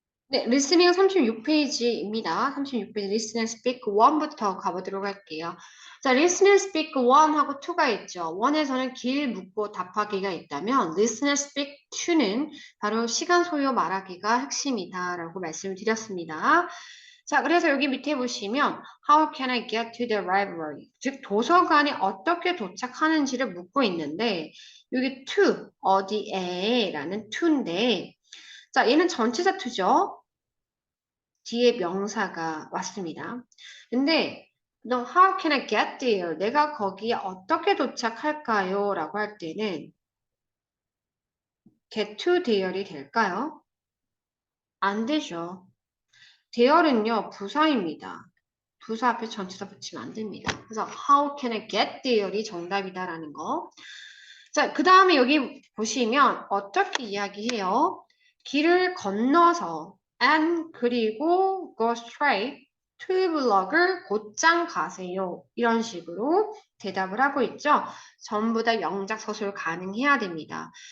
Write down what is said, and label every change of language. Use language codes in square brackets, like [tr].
[ko] 네, 리스닝 36페이지입니다. 36페이지 리스닝 스피크 1부터 가보도록 할게요. 자, 리스닝 스피크 1하고 2가 있죠. 1에서는 길 묻고 답하기가 있다면 리스닝 스피크 2는 바로 시간 소요 말하기가 핵심이다라고 말씀을 드렸습니다. 자, 그래서 여기 밑에 보시면 [en] How can I get to the library? [ko] 즉 도서관에 어떻게 도착하는지를 묻고 있는데 여기 to 어디에 라는 to인데 자, 얘는 전치사 to죠. 뒤에 명사가 왔습니다. 근데 너 [en] how can I get there? [ko] 내가 거기에 어떻게 도착할까요? 라고 할 때는 get to there이 될까요? 안 되죠. there는요, 부사입니다. 부사 앞에 전치사 붙이면 안 됩니다. 그래서 [en] how can I get there [ko] 이 정답이다라는 거. 자, 그 다음에 여기 보시면 어떻게 이야기해요? 길을 건너서 and 그리고 go straight to 블럭을 곧장 가세요. 이런 식으로 대답을 하고 있죠. 전부 다 영작 서술 가능해야 됩니다.